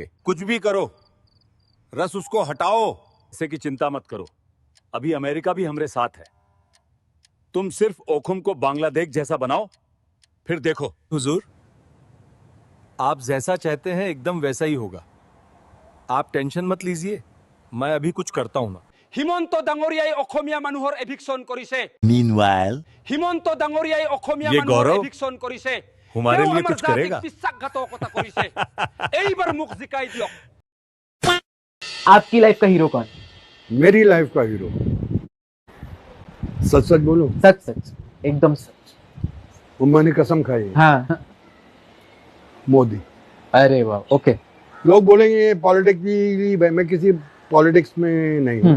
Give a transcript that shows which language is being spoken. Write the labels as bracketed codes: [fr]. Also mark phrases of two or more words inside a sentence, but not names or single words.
[hi] कुछ भी करो, रस उसको हटाओ, इसे की चिंता मत करो। अभी अमेरिका भी हमारे साथ है। तुम सिर्फ ओखुम को बांग्लादेश जैसा बनाओ, फिर देखो। हुजूर, आप जैसा चाहते हैं एकदम वैसा ही होगा। आप टेंशन मत लीजिए, मैं अभी कुछ करता हूं ना। [as] হিমন্ত ডাঙৰীয়াই অসমীয়া মানুহৰ এভিকশন কৰিছে। Meanwhile, হিমন্ত ডাঙৰীয়াই অসমীয়া [hi] ये [as] মানুহৰ [hi] गौरव [as] এভিকশন কৰিছে। [hi] हमारे [as] তেওঁ [hi] लिए [as] আমাৰ [hi] कुछ करेगा? [as] জাতিক বিশ্বাসঘাতকতা কৰিছে। এইবাৰ মোক জিকাই দিয়ক। [hi] आपकी लाइफ का हीरो कौन? मेरी लाइफ का हीरो, सच सच बोलो, सच सच, एकदम सच। उम्मा ने कसम खाई है। हाँ। मोदी। अरे वाह, ओके। लोग बोलेंगे पॉलिटिक्स की, मैं किसी पॉलिटिक्स में नहीं हूँ,